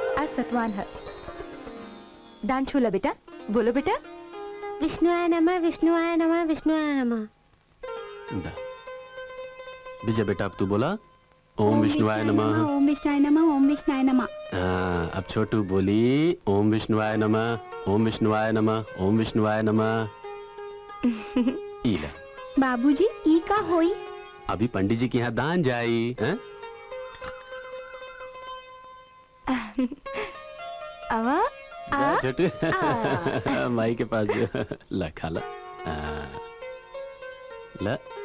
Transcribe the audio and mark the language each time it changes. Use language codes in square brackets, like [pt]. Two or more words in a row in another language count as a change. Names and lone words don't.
[bho] आज सतवान है। दान छूला बेटा, बोलो बेटा। [sa] विष्णुआय नमः, विष्णुआय नमः, विष्णुआय नमः। [bho] विजय बेटा अब तू बोला [sa] ओम विष्णुआय नमः। ओम विष्णुआय नमः, ओम विष्णुआय नमः। [bho] हाँ, अब छोटू बोली [sa] ओम विष्णुआय नमः, ओम विष्णुआय नमः, [bho] ओम विष्णुआय नमः। बाबूजी ई का होई? अभी पंडित जी के यहाँ दान जाई हैं? आवा छोटू माई के पास जो ला खा ला ला।